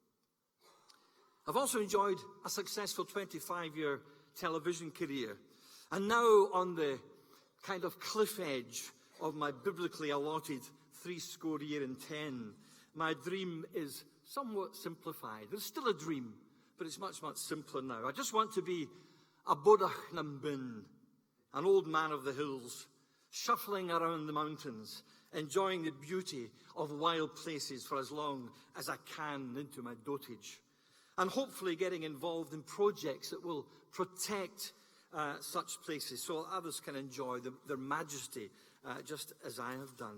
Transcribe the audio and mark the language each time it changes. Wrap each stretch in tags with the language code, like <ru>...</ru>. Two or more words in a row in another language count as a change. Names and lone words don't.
<en>I've also enjoyed a successful 25-year television career. And now on the kind of cliff edge of my biblically allotted 70 years and 10, my dream is somewhat simplified. There's still a dream, but it's much, much simpler now. I just want to be a</en> <gd>bodach na bin,</gd> <en>an old man of the hills, shuffling around the mountains, enjoying the beauty of wild places for as long as I can into my dotage, and hopefully getting involved in projects that will protect such places so others can enjoy their majesty just as I have done.</en>